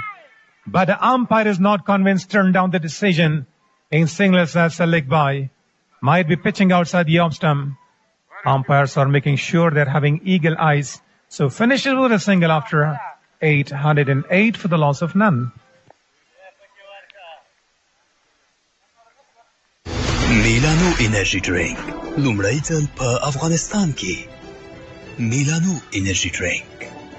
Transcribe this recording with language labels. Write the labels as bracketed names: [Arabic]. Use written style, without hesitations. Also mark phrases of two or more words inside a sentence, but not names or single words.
[English] But the umpire is not convinced, turned down the decision in singlets. That's a leg by. Might be pitching outside the off stump. Umpires are making sure they're having eagle eyes. So finishes with a single after 808 for the loss of none. [Pashto] میلانو انرژي ډرینک لومړی ځل په افغانستان کې میلانو انرژي ډرینک